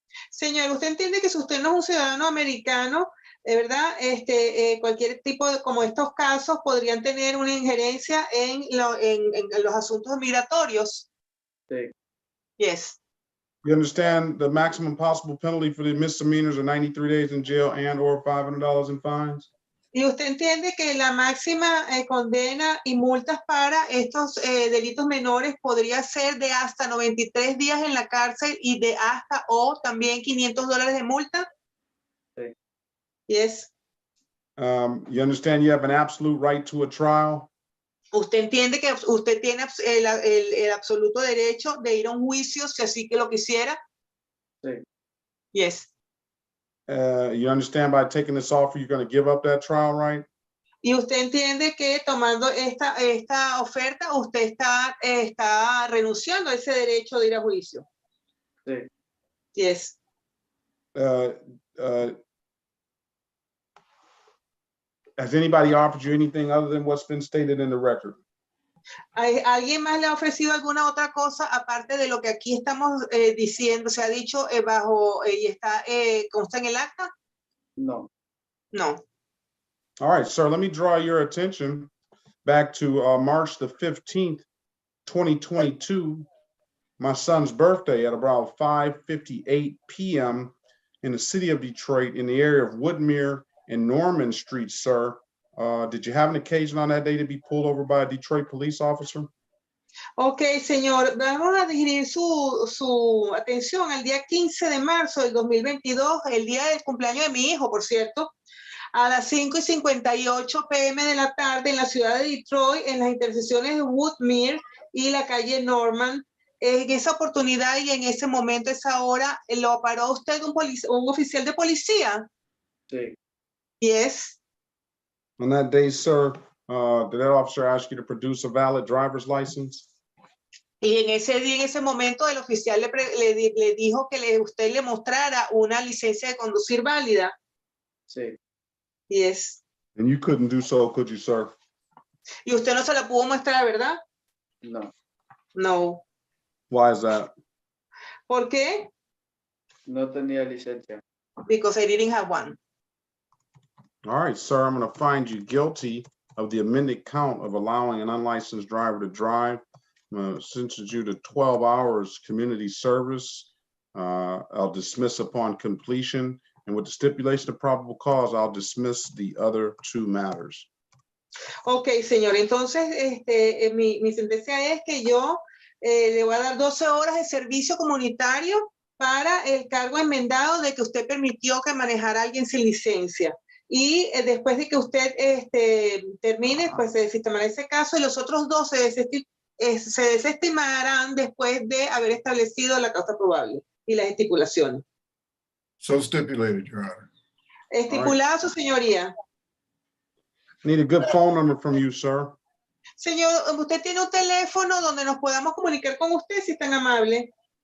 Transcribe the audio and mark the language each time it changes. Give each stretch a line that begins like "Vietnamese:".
Spanish: Señor, ¿usted entiende que si usted no es un ciudadano americano, de verdad, cualquier tipo de, como estos casos, podrían tener una injerencia en los asuntos migratorios? Sí.
English: Yes. You understand the maximum possible penalty for the misdemeanors are 93 days in jail and or $500 in fines?
Spanish: ¿Y usted entiende que la máxima condena y multas para estos delitos menores podría ser de hasta 93 días en la cárcel y de hasta o también $500 de multa? Sí.
English: Yes. You understand you have an absolute right to a trial?
Spanish: ¿Usted entiende que usted tiene el absoluto derecho de ir a un juicio si así que lo quisiera? Sí.
English: Yes. You understand by taking this offer, you're going to give up that trial right?
Spanish: Y usted entiende que tomando esta oferta, usted está renunciando a ese derecho de ir a juicio. Sí.
English: Yes. Has anybody offered you anything other than what's been stated in the record?
Spanish: ¿Alguien más le ha ofrecido alguna otra cosa aparte de lo que aquí estamos diciendo? ¿Se ha dicho y consta en el acta? No.
English: No. All right, sir, let me draw your attention back to March the 15th, 2022, my son's birthday at about 5:58 p.m. in the city of Detroit in the area of Woodmere and Norman Street, sir. Did you have an occasion on that day to be pulled over by a Detroit police officer?
Spanish: Ok, señor, vamos a dirigir su atención al día 15 de marzo del 2022, el día del cumpleaños de mi hijo, por cierto, a las 5:58 p.m. de la tarde en la ciudad de Detroit, en las intersecciones de Woodmere y la calle Norman. En esa oportunidad y en ese momento, esa hora, ¿lo paró usted un oficial de policía? Sí.
English: Yes. On that day, sir, did that officer ask you to produce a valid driver's license?
Spanish: Y en ese día, en ese momento, el oficial le dijo que usted le mostrara una licencia de conducir válida. Sí.
English: Yes. And you couldn't do so, could you, sir?
Spanish: Y usted no se la pudo mostrar, ¿verdad? No.
English: No. Why is that?
Spanish: ¿Por qué? No tenía licencia.
English: Because I didn't have one. All right, sir, I'm going to find you guilty of the amended count of allowing an unlicensed driver to drive. Sentence you to 12 hours community service. I'll dismiss upon completion, And with the stipulation of probable cause, I'll dismiss the other two matters.
Spanish: Ok, señor. Entonces, mi sentencia es que yo le voy a dar 12 horas de servicio comunitario para el cargo enmendado de que usted permitió que manejara a alguien sin licencia. Y después de que usted termine, pues se desestimará ese caso y los otros 2 se desestimarán después de haber establecido la causa probable y las estipulaciones.
English: So stipulated, Your Honor.
Spanish: Estipulada, su señoría.
English: Need a good phone number from you, sir.
Spanish: Señor, usted tiene un teléfono donde nos podamos comunicar con usted, si es tan amable.